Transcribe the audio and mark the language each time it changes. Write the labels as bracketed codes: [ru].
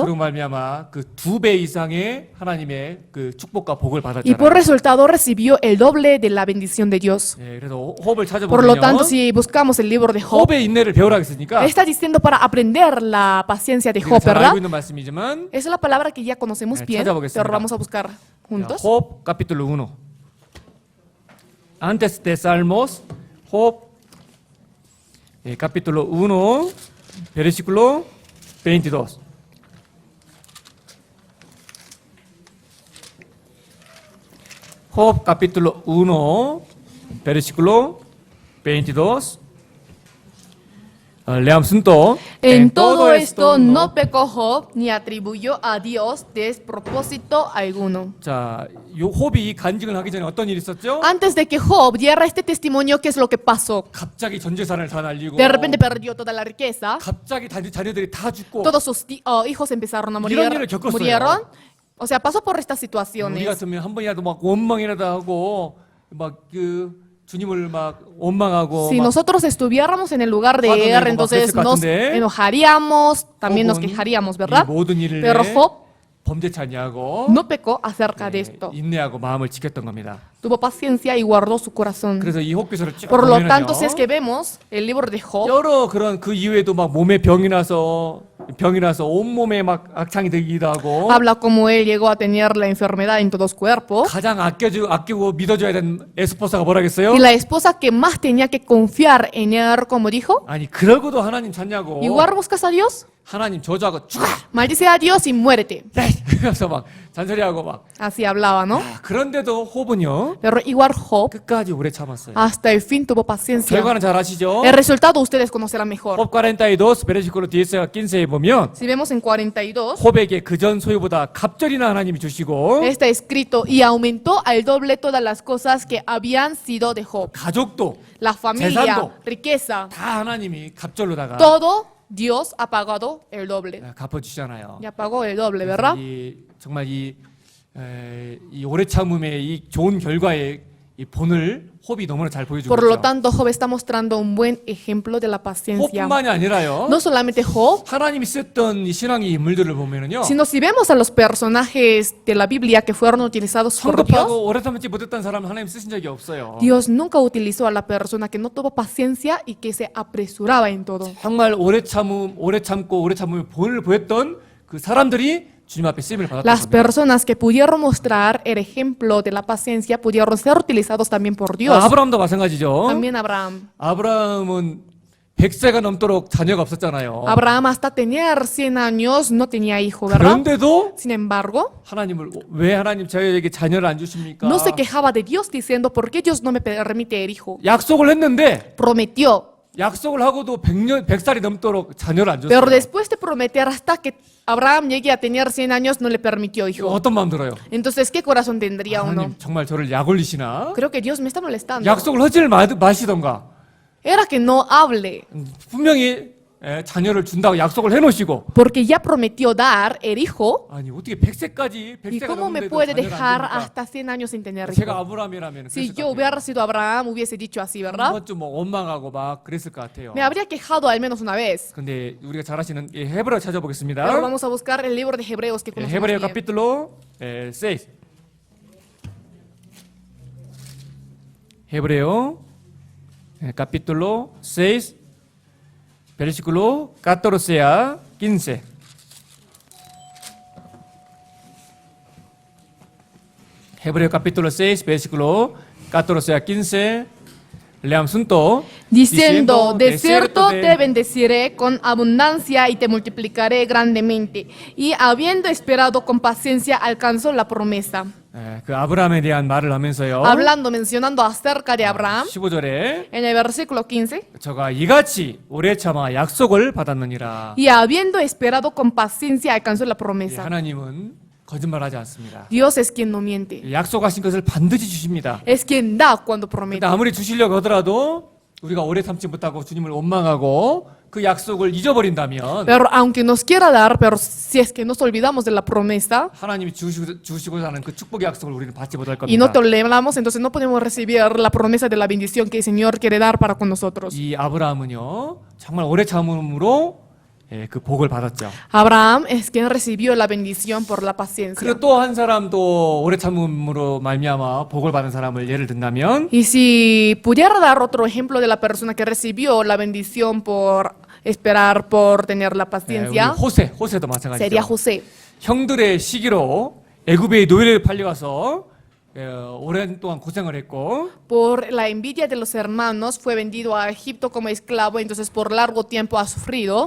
[ko] 그로 말미암아 그 2배 이상의 하나님의 그 축복과 복을 [es] Y por [ko] 받았잖아요. [es] resultado recibió el doble de la bendición de Dios. [ko] 예, 그래서 홉을 [es] Por lo tanto, [ko] 찾아보면 [es] si buscamos el libro de Job, [ko] 홉의 인내를 배우라 했으니까 [es] está diciendo para aprender la paciencia de [ko] 우리가 [es] Job, [ko] 잘 [es] ¿verdad? [ko] 알고 있는 말씀이지만 [es] Esa es la palabra que ya conocemos bien, [ko] 찾아보겠습니다. [es] pero vamos a buscar juntos. Job capítulo 1. Antes de Salmos, Job capítulo 1, versículo 22. Job capítulo 1, versículo 22. Leamos juntos. En todo esto no pecó Job ni atribuyó a Dios despropósito alguno. [ko] 자, 요 홉이 간증을 하기 전에 어떤 일이 있었죠? [es] Antes de que Job diera este testimonio, ¿qué es lo que pasó? [ko] 갑자기 전 재산을 다 날리고 [es] De repente perdió toda la riqueza, [ko] 갑자기 자녀들이 다 죽고 [es] todos sus hijos empezaron a morir, [ko] 이런 일을 겪었어요. [es] murieron. O sea, pasó por estas [ko] 우리 [es] situaciones. [ko] 같으면 한 번이라도 막 원망이라도 하고 막 그 주님을 막 원망하고 [es] Si [ko] 막 [es] nosotros estuviéramos en el lugar de [ko] 화도 [es] él, [ko] 내고 막 [es] entonces [ko] 그랬을 것 [es] nos [ko] 같은데, [es] enojaríamos, también nos [ko] 혹은 [es] quejaríamos, [ko] 이 [es] ¿verdad? [ko] 모든 일을 [es] Pero Job [ko] 범죄치 아니하고 [es] no pecó acerca de esto. [ko] 인내하고 마음을 지켰던 겁니다. [es] Tuvo paciencia y guardó su corazón. [ko] 그래서 이 홉기서를 쭉 [es] Por lo [ko] 보면은요, [es] tanto, si es que vemos el libro de Job, [ko] 여러 그런 그 이후에도 막 몸에 병이 나서 온 몸에 막 악창이 들기도 하고 [es] habla como él llegó a tener la enfermedad en todo su cuerpo. [ko] 가장 아끼고 믿어줘야 되는 에스포사가 뭐라겠어요? [es] Y la esposa que más tenía que confiar en él, como dijo, [ko] 아니 그러고도 하나님 찾냐고 [es] igual buscas a Dios, [ko] 하나님 저주하고 죽어 [es] maldice a Dios y muérete. [ko] 그래서 막 잔소리하고 막 [es] Así hablaba, ¿no? [ko] 그런데도 홉은요 [es] Pero igual Job [ko] 끝까지 오래 참았어요. [es] hasta el fin tuvo paciencia. [ko] 결과는 잘 아시죠? [es] El resultado ustedes conocerán mejor. [ko] 홉 42 versículo 10에 15에 보면 [es] Si vemos en 42, [ko] 홉에게 그전 소유보다 갑절이나 하나님이 주시고 [es] está escrito, y aumentó al doble todas las cosas que habían sido de Job. [ko] 가족도 [es] La familia, [ko] 재산도 [es] riqueza, [ko] 다 하나님이 갑절로다가 [es] todo Dios ha pagado el doble. [ko] 갚아주시잖아요. [es] Ya pagó el doble, [ko] 그래서 [es] ¿verdad? [ko] 정말 이 오래 참음의 이 좋은 결과의 이 본을 홉이 너무나 잘 보여주고 [es] Por lo [ko] 있죠. [es] tanto, Job está mostrando un buen ejemplo de la paciencia. [ko] 홉뿐만이 아니라요. [es] No solamente Job, [ko] 하나님이 썼던 이 신앙의 인물들을 보면은요. [es] sino si vemos a los personajes de la Biblia que fueron utilizados por Dios, [ko] 성급하고 오래 참지 못했던 사람은 하나님 쓰신 적이 없어요. [es] Dios nunca utilizó a la persona que no tuvo paciencia y que se apresuraba en todo. [ko] 정말 오래 참으면 본을 보였던 그 사람들이 주님 앞에 쓰임을 받았던 [es] Las personas que pudieron mostrar el ejemplo de la paciencia pudieron ser utilizados también por Dios. [ko] 아브라함도 마찬가지죠. [es] También Abraham. [ko] 아브라함은 100세가 넘도록 자녀가 없었잖아요. [es] Abraham hasta tener 100 años no tenía hijo, ¿verdad? [ko] 그런데도 [es] Sin embargo, [ko] 하나님을 왜 하나님 저에게 자녀를 안 주십니까? [es] no se quejaba de Dios diciendo, ¿por qué Dios no me permite el hijo? [ko] 약속을 했는데 [es] Prometió, [ko] 약속을 하고도 100살이 넘도록 자녀를 안 줬어요. [es] pero después de prometer hasta que Abraham llegue a tener 100 años no le permitió [ko] 이거 [es] hijo. [ko] 어떤 마음 들어요? [es] Entonces, ¿qué corazón tendría uno? [ko] 하나님 정말 저를 약 올리시나? [es] Creo que Dios me está molestando. [ko] 약속을 하지를 마시던가. [es] Era que no hable, [ko] 분명히 자녀를 준다고 약속을 해놓으시고 [es] porque ya prometió dar el hijo. [ko] 아니 어떻게 100세까지 [es] ¿Y [ko] 100세가 [es] cómo me [ko] 넘는데도 [es] puede [ko] 자녀를 [es] dejar [ko] 안 줍니까? [es] hasta 100 años sin tener [ko] 제가 [es] hijo? [ko] 아브라함이라면 [es] Si [ko] 그랬을 [es] yo [ko] 것 같아요. [es] hubiera sido Abraham, hubiese dicho así, [ko] 한 [es] ¿verdad? [ko] 번쯤 뭐 원망하고 막 그랬을 것 같아요. [es] Me habría quejado al menos una vez. [ko] 근데 우리가 잘 아시는 헤브라 찾아보겠습니다. [es] Pero vamos a buscar el libro de Hebreos que conocemos Hebreo bien. capítulo 6. Hebreo capítulo 6 versículo 14 a 15. Hebreo capítulo 6 versículo 14 a 15. leamos 또 diciendo, de cierto te bendeciré con abundancia y te multiplicaré grandemente. Y habiendo esperado con paciencia, alcanzó la promesa. [ko] 그 아브라함에 대한 말을 하면서요. [es] Hablando, mencionando acerca de Abraham, [ko] 15절에 [es] en el versículo 15, [ko] 저가 이같이 오래 참아 약속을 받았느니라. [es] y habiendo esperado con paciencia, alcanzó la [ko] 예, [es] promesa. [ko] 하나님은 거짓말하지 않습니다. [es] Dios es quien no miente, [ko] 약속하신 것을 반드시 주십니다. [es] es quien da cuando [ko] 근데 [es] promete. [ko] 아무리 주시려고 하더라도 우리가 오래 참지 못하고 주님을 원망하고 그 약속을 잊어버린다면 [es] Pero aunque nos quiera dar, pero si es que nos olvidamos de la promesa [ko] 하나님이 주시고자 하는 그 축복의 약속을 우리는 받지 못할 [es] y no [ko] 겁니다. [es] toleramos, entonces no podemos recibir la promesa de la bendición que el Señor quiere dar para con nosotros. [ko] 이 아브라함은요 정말 오래 참음으로 예, 그 복을 받았죠. [es] Abraham es quien recibió la bendición por la paciencia. [ko] 그리고 또 한 사람도 오래 참음으로 말미암아 복을 받은 사람을 예를 든다면 [es] Y si pudiera dar otro ejemplo de la persona que recibió la bendición por esperar, por tener la [ko] 예, 우리 [es] paciencia, [ko] 호세도 [es] sería [ko] 마찬가지죠. [es] José. [ko] 형들의 시기로 애굽의 노예를 팔려가서 오랜 동안 고생을 했고 [es] Por la envidia de los hermanos fue vendido a Egipto como esclavo, entonces por largo tiempo ha sufrido.